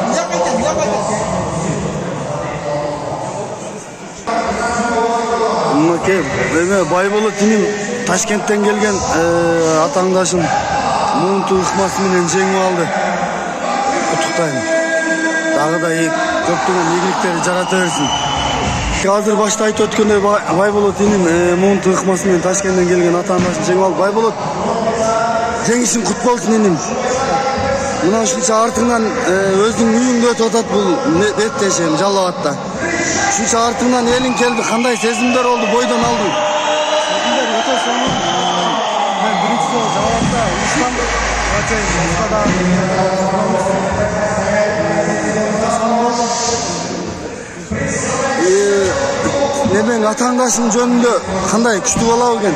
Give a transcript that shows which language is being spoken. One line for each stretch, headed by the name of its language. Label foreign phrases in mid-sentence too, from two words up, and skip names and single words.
Kazakh: Байболат иним Ташкенттен келген атаңдашым Муынту ықмасыменен жеңіп алды. Құттықтаймын. Дағы да көптеген игіліктері жарата берсін. Қазір башта айтып өткендей Байболат иним Муынту ықмасыменен Ташкенттен келген атаңдашым жеңіп алды. Байболат жеңішің құт болсын иним.
Kyrgyz: Мына ушунча артыңнан өзүң үйүңдө өтүп атат бул беттешем Жалал-Абадта. Ушунча артыңнан элиң келди, кандай сезимдер болду, бойдон алдың? Сезимдер өтө сонун. Мен биринчи жолу Жалал-Абадта уюштандым. Немен атаңдашың жөнүндө кандай күчтүү болобу экен?